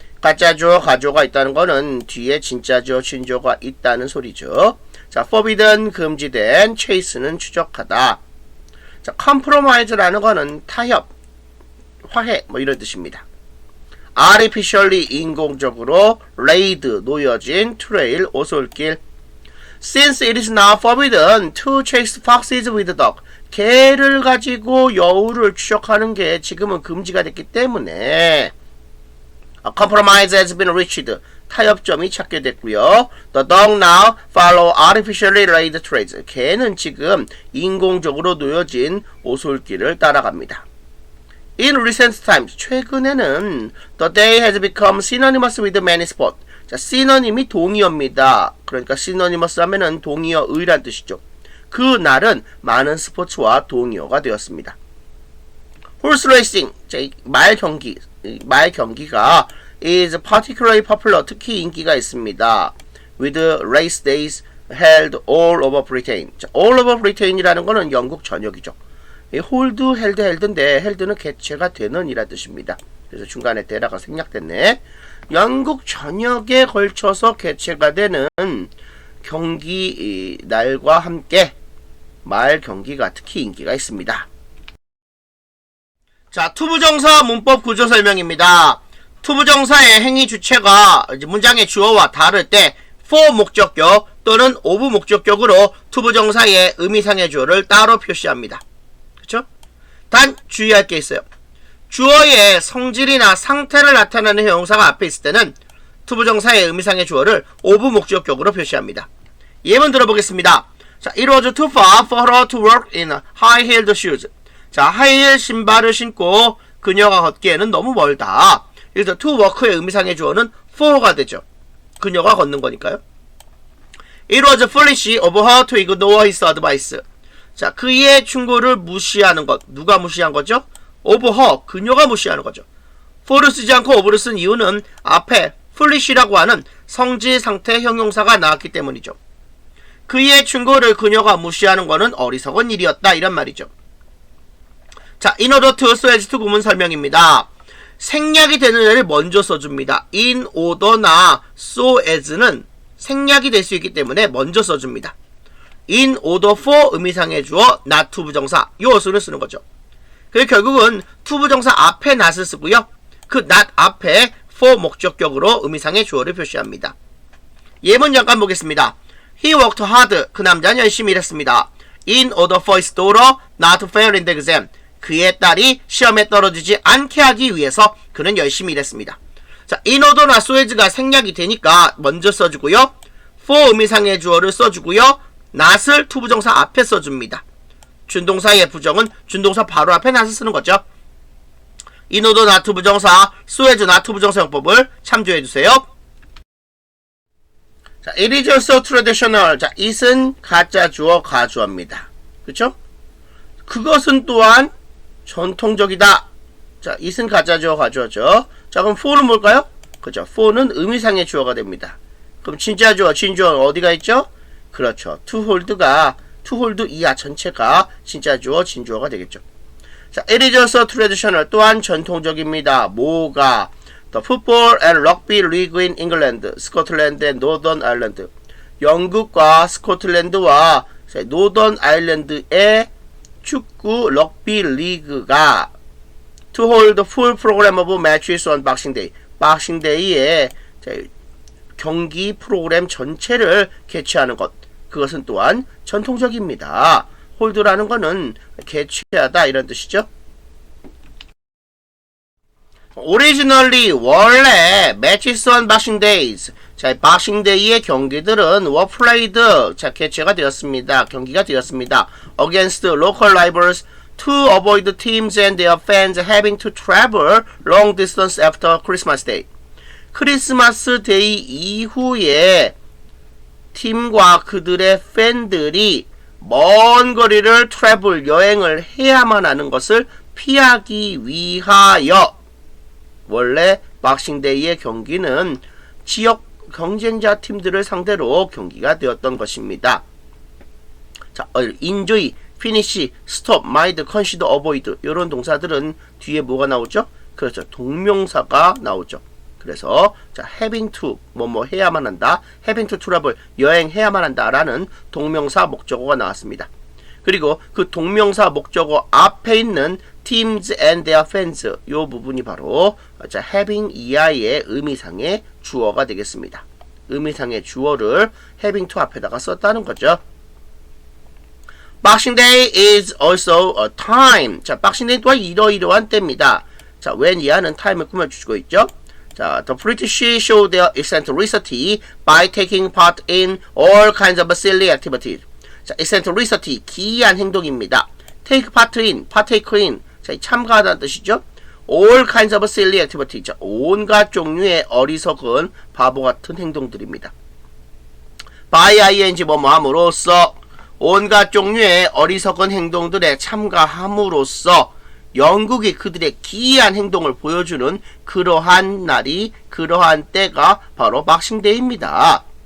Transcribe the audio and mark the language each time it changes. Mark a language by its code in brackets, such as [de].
[ko] 가짜 주어 가주어가 있다는 거는 뒤에 진짜 주어 진주어가 있다는 소리죠. 자, forbidden 금지된, chase는 추적하다. 자, compromise라는 거는 타협, 화해 뭐 이런 뜻입니다. artificially 인공적으로 laid 놓여진 트레일 오솔길. [en] Since it is now forbidden to chase foxes with dog. [ko] 개를 가지고 여우를 추적하는 게 지금은 금지가 됐기 때문에 [en] a compromise has been reached. [ko] 타협점이 찾게 됐고요. [en] The dog now follow artificially laid trails. [ko] 개는 지금 인공적으로 놓여진 오솔길을 따라갑니다. [en] In recent times, [ko] 최근에는 [en] the day has become synonymous with many sports. [ko] 자, 시노님이 동의어입니다. 그러니까 synonymous 하면은 동의어의란 뜻이죠. 그 날은 많은 스포츠와 동의어가 되었습니다. [en] Horse racing, [ko] 자, 말 경기가 [en] is particularly popular, [ko] 특히 인기가 있습니다. [en] With race days, held all over Britain. [ko] 자, all over Britain이라는 거는 영국 전역이죠. 이 hold, held, held인데 held는 개최가 되는 이라 뜻입니다. 그래서 중간에 대라가 생략됐네. 영국 전역에 걸쳐서 개최가 되는 경기 날과 함께 말 경기가 특히 인기가 있습니다. 자, 투부정사 문법 구조 설명입니다. 투부정사의 행위 주체가 문장의 주어와 다를 때 for 목적격 또는 of 목적격으로 투부정사의 의미상의 주어를 따로 표시합니다. 그렇죠? 단 주의할 게 있어요. 주어의 성질이나 상태를 나타내는 형용사가 앞에 있을 때는 투부정사의 의미상의 주어를 of 목적격으로 표시합니다. 예문 들어보겠습니다. [en] 자, it was too far for her to walk in high-heeled shoes. [ko] 자, 하이힐 신발을 신고 그녀가 걷기에는 너무 멀다. 그래서 to walk의 의미상의 주어는 for가 되죠. 그녀가 걷는 거니까요. [en] It was foolish of her to ignore his advice. [ko] 자, 그의 충고를 무시하는 것. 누가 무시한 거죠? of her, 그녀가 무시하는 거죠. for를 쓰지 않고 of를 쓴 이유는 앞에 foolish라고 하는 성질 상태 형용사가 나왔기 때문이죠. 그의 충고를 그녀가 무시하는 것은 어리석은 일이었다 이런 말이죠. 자, in order to, so as to 구문 설명입니다. 생략이 되는 애를 먼저 써줍니다. in order나 so as는 생략이 될 수 있기 때문에 먼저 써줍니다. in order for 의미상의 주어 not to 부정사 이 어수를 쓰는 거죠. 그래서 결국은 to 부정사 앞에 not을 쓰고요. 그 not 앞에 for 목적격으로 의미상의 주어를 표시합니다. 예문 잠깐 보겠습니다. [en] He worked hard. [ko] 그 남자는 열심히 일했습니다. [en] In order for his daughter not to fail in the exam. [ko] 그의 딸이 시험에 떨어지지 않게 하기 위해서 그는 열심히 일했습니다. 자, in order나 so as가 생략이 되니까 먼저 써주고요. for 의미상의 주어를 써주고요. not을 to 부정사 앞에 써줍니다. 준동사의 부정은 준동사 바로 앞에 not을 쓰는 거죠. in order not to 부정사, so as not to 부정사 용법을 참조해주세요. [en] 자, it is also traditional. [ko] 자, it은 가짜 주어 가주어입니다. 그쵸? 그것은 또한 전통적이다. 자, it은 가짜 주어 가주어죠. 자, 그럼 for는 뭘까요? 그죠? for는 의미상의 주어가 됩니다. 그럼 진짜 주어, 진주어 어디가 있죠? 그렇죠. to hold 이하 전체가 진짜 주어, 진주어가 되겠죠. [en] 자, it is also traditional. [ko] 또한 전통적입니다. 뭐가? [en] The football and rugby league in England, Scotland and Northern Ireland. [ko] 영국과 스코틀랜드와 노던 아일랜드의 축구 럭비 리그가 [en] to hold full program of matches on Boxing Day. [ko] Boxing Day에 경기 프로그램 전체를 개최하는 것. 그것은 또한 전통적입니다. hold라는 거는 개최하다 이런 뜻이죠. [en] Originally [ko] 원래 [en] matches on Boxing Days. [ko] 자, Boxing Day의 경기들은 [en] were played. [ko] 자, 개최가 되었습니다. 경기가 되었습니다. [en] Against local rivals to avoid teams and their fans having to travel long distance after Christmas Day. [ko] 크리스마스 데이 이후에 팀과 그들의 팬들이 먼 거리를 트래블 여행을 해야만 하는 것을 피하기 위하여 원래 박싱데이의 경기는 지역 경쟁자 팀들을 상대로 경기가 되었던 것입니다. 자, enjoy, finish, stop, mind, consider, avoid 이런 동사들은 뒤에 뭐가 나오죠? 그렇죠. 동명사가 나오죠. 그래서 자, having to 뭐뭐 해야만 한다. having to travel 여행해야만 한다라는 동명사 목적어가 나왔습니다. 그리고 그 동명사 목적어 앞에 있는 teams and their fans 이 부분이 바로 자, having 이하의 의미상의 주어가 되겠습니다. 의미상의 주어를 having to 앞에다가 썼다는 거죠. [en] Boxing Day is also a time. [ko] 자, Boxing Day 또한 이러이러한 때입니다. 자, when 이하는 time을 꾸며주고 있죠. [en] 자, the British show their eccentricity by taking part in all kinds of silly activities. [ko] 자, eccentricity, 기이한 행동입니다. take part in, partake in, 자, 참가하다는 뜻이죠. all kinds of silly activities, 자, 온갖 종류의 어리석은 바보 같은 행동들입니다. by ing, 뭐뭐 함으로써, 온갖 종류의 어리석은 행동들에 참가함으로써 영국이 그들의 기이한 행동을 보여주는 그러한 날이, 그러한 때가 바로 박싱데이입니다.